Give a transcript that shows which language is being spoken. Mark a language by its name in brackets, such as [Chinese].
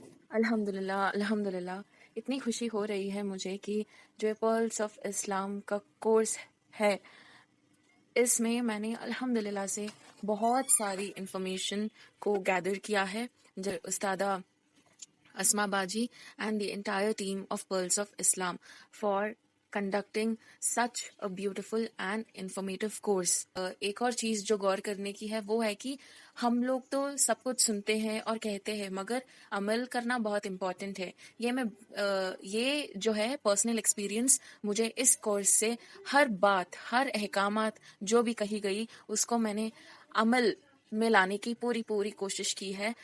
[Urdu] الحمدللہ اتنی خوشی ہو رہی ہے مجھے کہ جو پرلس آف اسلام کا کورس ہے، اس میں میں نے الحمدللہ سے بہت ساری انفارمیشن کو گیدر کیا ہے. [English] جو استادہ اسما باجی and the entire team of Pearls of Islam for conducting such a beautiful and informative course. [Urdu] ایک اور چیز جو غور کرنے کی ہے وہ ہے کہ ہم لوگ تو سب کچھ سنتے ہیں اور کہتے ہیں، مگر عمل کرنا بہت امپورٹنٹ ہے. یہ جو ہے پرسنل ایکسپیرینس، مجھے اس کورس سے ہر بات، ہر احکامات جو بھی کہی گئی اس کو میں نے عمل میں لانے کی پوری کوشش کی ہے.